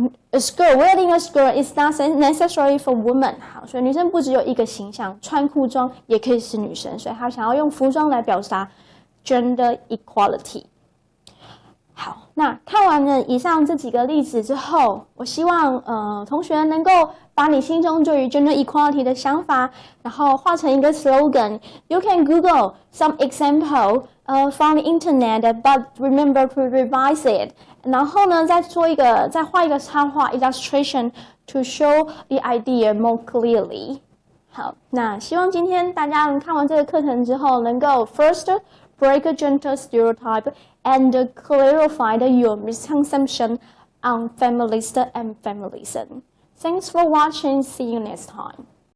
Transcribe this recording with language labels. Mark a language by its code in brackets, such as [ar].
[en] A skirt, wearing a skirt is not necessary for women. [zh] 好，所以女生不只有一个形象，穿裤装也可以是女生，所以她想要用服装来表达 gender equality. 好，那看完了以上这几个例子之后，我希望同学能够把你心中对于 gender equality 的想法，然后画成一个 slogan. [en] You can Google some example from the internet, but remember to revise it. [zh] 然后呢，再画一个插画 [en] illustration to show the idea more clearly. [zh] 好，那希望今天大家看完这个课程之后，能够 [en] first break a gender stereotype and clarify your misconception on feminist and feminism. Thanks for watching. See you next time.